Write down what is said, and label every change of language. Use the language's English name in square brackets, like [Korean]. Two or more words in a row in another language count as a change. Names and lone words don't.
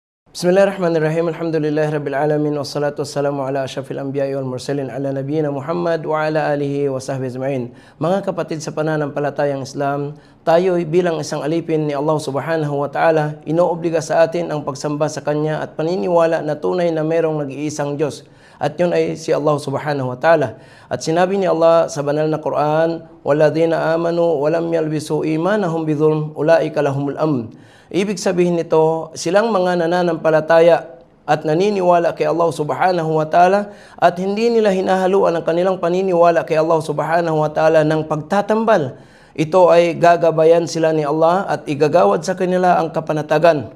[Arabic] بسم الله الرحمن الرحيم الحمد لله رب العالمين والصلاة والسلام على أشرف الأنبياء والمرسلين على نبينا محمد وعلى آله وصحبه أجمعين. [Filipino] Mga kapatid sa pananampalatayang Islam, tayo bilang isang alipin ni Allah [Arabic] سبحانه وتعالى, [Filipino] inoobliga sa atin ang pagsamba sa Kanya at paniniwala na tunay na mayroong nag-iisang Diyos. At yun ay si Allah [Arabic] سبحانه وتعالى. [Filipino] At sinabi ni Allah sa banal na Quran, [Arabic] "والذين آمنوا ولم يلبسوا إيمانهم بظلم أولئك لهم الأمن." [Filipino] Ibig sabihin nito, silang mga nananampalataya at naniniwala kay Allah [Arabic] سبحانه وتعالى [Filipino] at hindi nila hinahaluan ang kanilang paniniwala kay Allah [Arabic] سبحانه وتعالى [Filipino] ng pagtatambal. Ito ay gagabayan sila ni Allah at igagawad sa kanila ang kapanatagan.